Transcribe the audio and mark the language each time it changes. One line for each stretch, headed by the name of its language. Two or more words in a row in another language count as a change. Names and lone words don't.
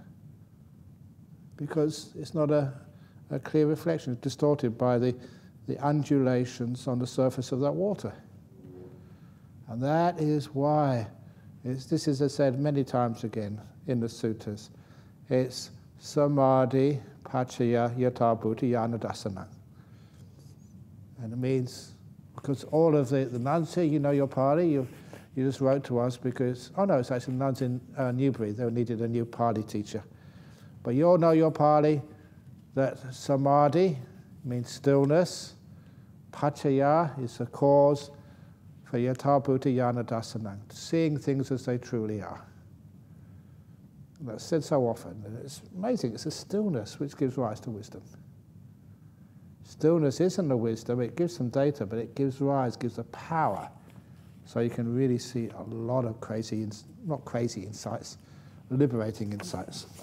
English: Because it's not a clear reflection. It's distorted by the undulations on the surface of that water. And that is why, this is as I said many times again in the suttas, it's
Pali: samadhi pachaya yata bhuti yana dasana.
English: And it means, because all of the nuns here, you know your Pali, you just wrote to us because, oh no, it's actually the nuns in Newbury, they needed a new Pali teacher. But you all know your Pali, that samadhi means stillness, pachaya is the cause for
Pali: yata bhuti yana dasana,
English: seeing things as they truly are. And that's said so often, and it's amazing, it's a stillness which gives rise to wisdom. Stillness isn't the wisdom, it gives some data, but it gives rise, gives the power. So you can really see a lot of not crazy insights, liberating insights.